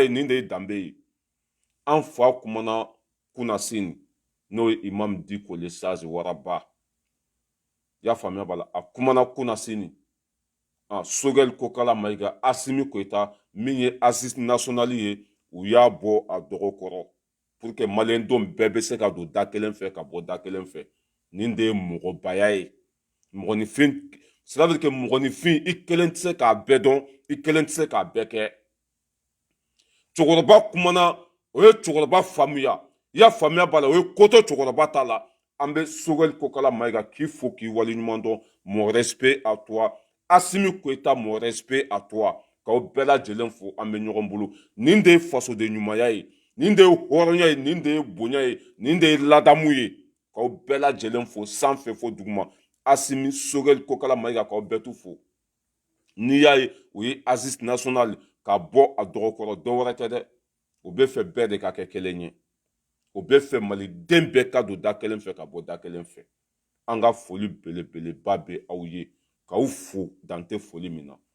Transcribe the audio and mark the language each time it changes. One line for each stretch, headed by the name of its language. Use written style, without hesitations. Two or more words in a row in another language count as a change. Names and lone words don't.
Bambara: ye nin de ye danbe ye an fa kumana Kunasini n'o ye Imam Diko le Sage Waraba y'a faamuya b'a la a kumana Kunasini Sogɛl Kokala Mayiga Asimi Goïta min ye
French: assise nationale
Bambara: ye u y'a bɔ a dɔgɔ kɔrɔ
French: pour que
Bambara: maliyɛndenw bɛɛ bɛ se ka don da kelen fɛ ka bɔ da kelen fɛ nin de ye mɔgɔbaya ye mɔgɔninfin
French: cela veut dire que
Bambara: mɔgɔninfin i kelen tɛ se k'a bɛɛ dɔn i kelen tɛ se k'a bɛɛ kɛ cɛkɔrɔba kumana o ye cɛkɔrɔba faamuya i y'a faamuya b'a la o ye ko to cɛkɔrɔba ta la an bɛ Sogɛl Kokala Mayiga k'i fo k'i waleɲuman dɔn
French: mon respect à toi
Bambara: Asimi Goïta
French: mon respect à toi
Bambara: k'aw bɛɛ lajɛlen fo an bɛ ɲɔgɔn bolo nin de ye fasoden ɲumanya ye nin de ye hɔrɔnya ye nin de ye bonya ye nin de ye ladamu ye k'aw bɛɛ lajɛlen fo sanfɛ fo duguma Asimi Sogɛl Kokala Mayiga k'aw bɛɛ tu fo n'i y'a ye o ye
French: assise nationale
Bambara: ka bɔ a dɔgɔkɔrɔ dɔwɛrɛ tɛ dɛ o bɛ fɛ bɛɛ de ka kɛ kelen ye o bɛ fɛ maliden bɛɛ ka don da kelen fɛ ka bɔ da kelen fɛ an ka foli belebeleba bɛ aw ye k'aw fo dan tɛ foli min na